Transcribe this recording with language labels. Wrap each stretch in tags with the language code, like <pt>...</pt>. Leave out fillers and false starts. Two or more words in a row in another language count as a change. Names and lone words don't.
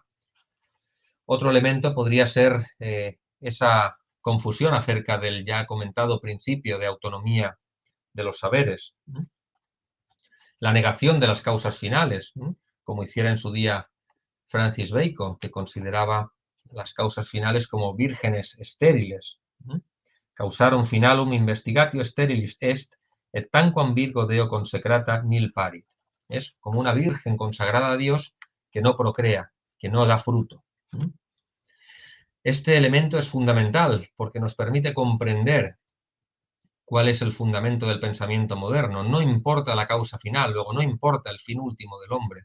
<es>Otro elemento podría ser esa confusión acerca del ya comentado principio de autonomía de los saberes. la negación de las causas finales, como hiciera en su día Francis Bacon, que consideraba las causas finales como vírgenes estériles.</es> <la>Causarum finalum investigatio sterilis est, et tanquam virgo deo consecrata nil parit.</la> <es>Es como una virgen consagrada a Dios que no procrea, que no da fruto. Este elemento es fundamental porque nos permite comprender cuál es el fundamento del pensamiento moderno. No importa la causa final, luego no importa el fin último del hombre.</es>